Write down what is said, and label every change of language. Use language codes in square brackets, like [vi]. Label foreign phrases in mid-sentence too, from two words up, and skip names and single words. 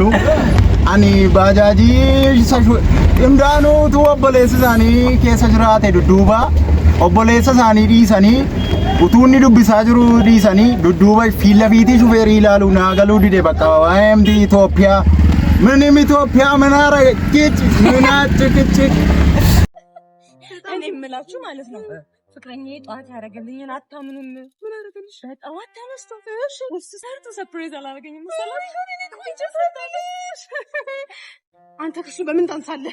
[om] Ani baajaajii hundaanuu obboleessa isaanii keessa jiraate dudduuba obboleessa isaanii dhiisanii utuu inni dubbisaa jiru dhiisanii dudduuba fiilla fiitii shufeerii ilaalu naa galuu dide bakka waa'ee Itoophiyaa [am] ምንም ኢትዮጵያ ምን አረገች ምን አጭቅጭቅ እኔ የምላችሁ ማለት ነው ፍቅረኛዬ ጠዋት ያደረገልኝን አታምኑም። ምን አደረገልሽ? በጠዋት ተነስቶ እሱ ሰርቶ ሰርፕራይዝ አላደረገኝም መሰላችሁ? አንተ ከሱ በምን ታንሳለህ?